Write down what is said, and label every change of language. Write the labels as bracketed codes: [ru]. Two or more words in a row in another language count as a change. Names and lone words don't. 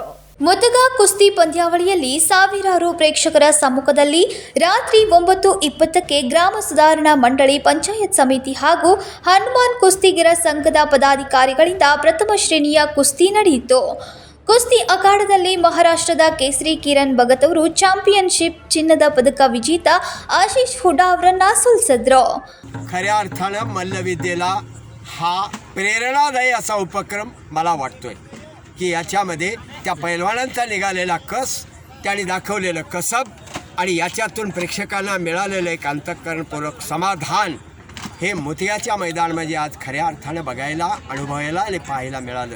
[kn] ಮುದಗಾ ಕುಸ್ತಿ ಪಂದ್ಯಾವಳಿಯಲ್ಲಿ ಸಾವಿರಾರು ಪ್ರೇಕ್ಷಕರ ಸಮ್ಮುಖದಲ್ಲಿ ರಾತ್ರಿ 9:20ಕ್ಕೆ ಗ್ರಾಮ ಸುಧಾರಣಾ ಮಂಡಳಿ, ಪಂಚಾಯತ್ ಸಮಿತಿ ಹಾಗೂ ಹನುಮಾನ್ ಕುಸ್ತಿಗರ ಸಂಘದ ಪದಾಧಿಕಾರಿಗಳಿಂದ ಪ್ರಥಮ ಶ್ರೇಣಿಯ ಕುಸ್ತಿ ನಡೆಯಿತು. ಕುಸ್ತಿ ಅಖಾಡದಲ್ಲಿ ಮಹಾರಾಷ್ಟ್ರದ ಕೇಸರಿ ಕಿರಣ್ ಭಗತ್ ಅವರು ಚಾಂಪಿಯನ್शिप ಚಿನ್ನದ पदक विजेता आशिष हुडा ಅವರನ್ನ ಸೋಲಿಸಿದ್ರು. [mr] खऱ्या अर्थानं मल्लविद्येला हा प्रेरणादायी असा उपक्रम मला वाटतोय की याच्यामध्ये त्या पैलवानांचा निघालेला कस, त्यांनी दाखवलेलं कसब आणि याच्यातून प्रेक्षकांना मिळालेलं एक अंतःकरणपूर्वक समाधान हे मोतियाच्या मैदानामध्ये आज खऱ्या अर्थानं बघायला, अनुभवायला आणि पाहायला मिळालं.